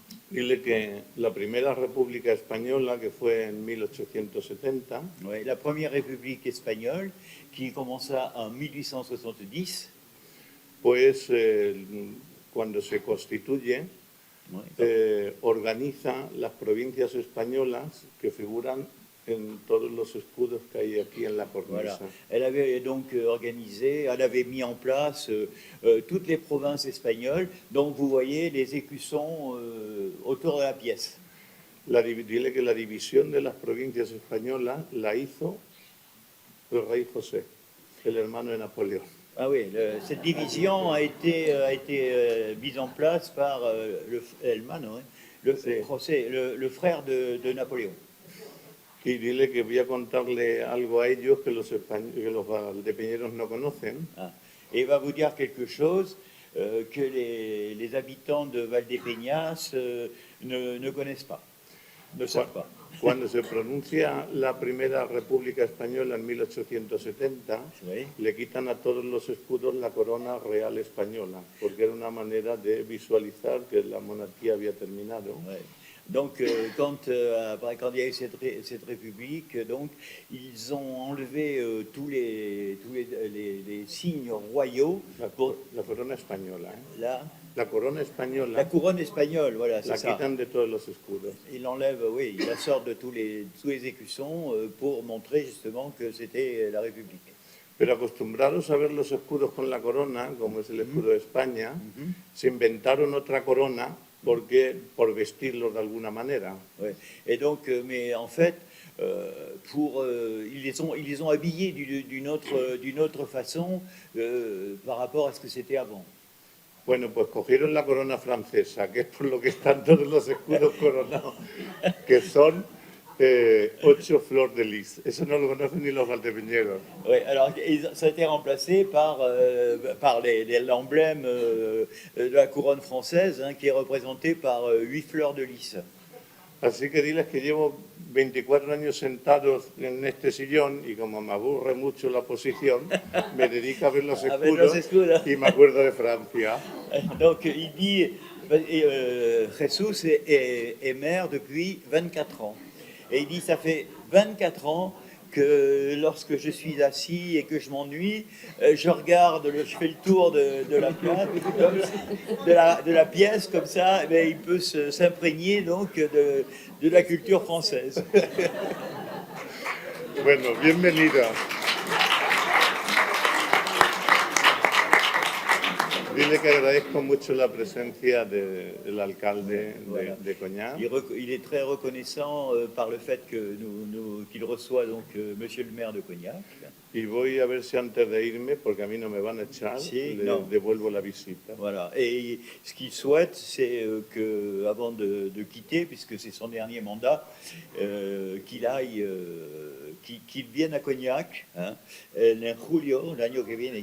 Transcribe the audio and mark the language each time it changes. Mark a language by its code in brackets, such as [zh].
[es] Dile que la primera República Española, que fue en 1870, [fr] Ouais, la première République espagnole, qui commença en 1870, [es] pues cuando se constituye, [fr] ouais, [es] organiza las provincias españolas que figuran en todos los escudos que hay aquí en la cornisa. [fr] voilà. Elle avait donc organisé, elle avait mis en place toutes les provinces espagnoles, donc vous voyez les écussons autour de la pièce. [es] Dile que la división de las provincias españolas la hizo el rey José, el hermano de Napoleón. [fr] Ah oui, cette division a été mise en place par le frère de Napoléon. [es] Y dile que voy a contarle algo a ellos que los valdepeñeros no conocen. Ah. [fr] Et il va vous dire quelque chose que les habitants de Valdepeñas ne connaissent pas, ne savent pas. [es] Cuando se pronuncia la primera República Española en 1870, [fr] Oui. [es] le quitan a todos los escudos la corona real española, porque era una manera de visualizar que la monarquía había terminado. [fr] Ouais. Donc, quand il y a eu cette république, donc, ils ont enlevé tous les signes royaux. [es] La corona española. La corona española. [fr] La couronne espagnole, voilà, c'est ça. [es] La quitan de todos los escudos. [fr] Il enlève, oui, il la sort de tous les écussons pour montrer justement que c'était la République. [es] Pero acostumbrados a ver los escudos con la corona, como es el escudo de España, se inventaron otra corona por vestirlos de alguna manera. [fr] Ouais. Et donc, mais en fait, ils les ont habillés d'une autre façon par rapport à ce que c'était avant. [es] Bueno, pues cogieron la corona francesa, que es por lo que están todos los escudos coronados, que son 8 flores de lis. Eso no lo conocen ni los valdepeñeros. [fr] Oui, alors ça a été remplacé par l'emblème de la couronne française, hein, qui est représenté par 8 fleurs de lis. [es] Así que diles que llevo 24 años sentados en este sillón y como me aburre mucho la posición, me dedico a ver los escudos y me acuerdo de Francia. [fr] Donc il dit, Jesús est maire depuis 24 ans. Et il dit, ça fait 24 ans que lorsque je suis assis et que je m'ennuie, je fais le tour de la pièce, de la pièce comme ça, il peut s'imprégner donc de la culture française. [es] Bueno, bienvenida. Dile que agradezco mucho la presencia del alcalde [fr] Voilà. [es] de Cognac. [fr] Il est très reconnaissant par le fait que qu'il reçoit donc Monsieur le maire de Cognac. [es] Y voy a ver si antes de irme, porque a mí no me van a echar, Sí, le no. devuelvo la visita. [fr] Voilà. Et ce qu'il souhaite, c'est que, avant de quitter, puisque c'est son dernier mandat, qu'il vienne à Cognac, hein, [es] en julio, el año que viene.